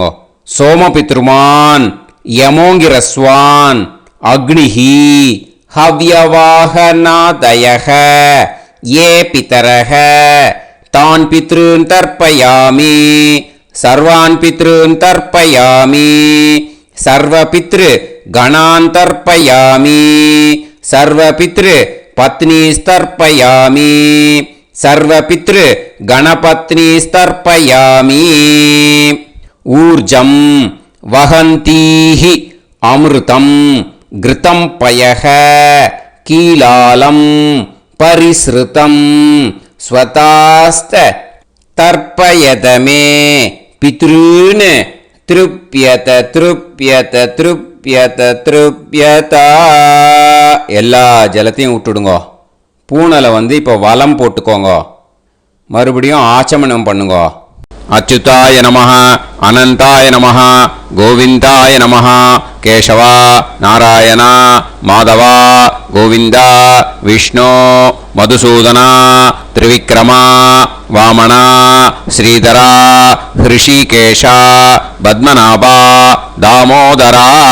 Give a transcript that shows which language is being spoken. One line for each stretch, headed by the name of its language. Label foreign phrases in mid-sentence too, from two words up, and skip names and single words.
Sanskrit: सोमपितृमान् यमोऽङ्गिरस्वान् अग्निः हव्यवाहनादयः ये पितरः तान् पितॄन् तर्पयामि सर्वान् पितॄन् तर्पयामि सर्व पितृ गणान् तर्पयामि सर्व पितृ पत्नीस्तर्पयामि सर्व पितृ गणपत्नीस्तर्पयामि. ऊर्जं वहन्तीः अमृतं घृतं पयः कीलालं परिस्रुतं स्वधास्थ तर्पयतमे पितॄन् तृप्यत तृप्यत तृप्यत तृप्यत.
Tamil: எல்லா ஜலத்தையும் விட்டுடுங்கோ. பூனலை இப்போ வலம் போட்டுக்கோங்க. மறுபடியும் ஆச்சமனம் பண்ணுங்க.
Sanskrit: अच्युताय नमः अनन्ताय नमः गोविन्दाय नमः केशव नारायण माधव गोविन्द विष्णु मधुसूदन त्रिविक्रम वामन श्रीधर हृषीकेश पद्मनाभ दामोदर.